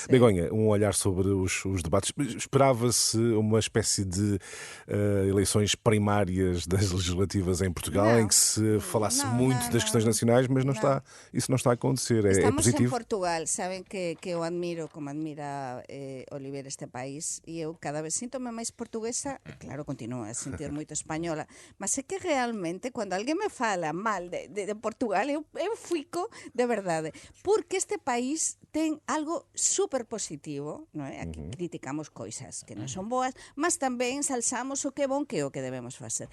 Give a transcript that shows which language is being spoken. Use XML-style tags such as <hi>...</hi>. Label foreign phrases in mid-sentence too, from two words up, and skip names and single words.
<pt>Begonha, um olhar sobre os debates. Esperava-se uma espécie de eleições primárias das legislativas em Portugal, em que se falasse muito das questões nacionais, mas isso não está a acontecer. Estamos é positivo.</pt> <gl>em Portugal, sabem que eu admiro, como admira Oliver, este país, e eu cada vez sinto-me máis portuguesa, claro, continuo a sentir moito española, mas é que realmente, cando alguén me fala mal de Portugal, eu fico de verdade, porque este país ten algo super positivo, non é? Aquí criticamos coisas que non son boas, mas tamén ensalzamos o que é bon, que é o que debemos facer.</gl>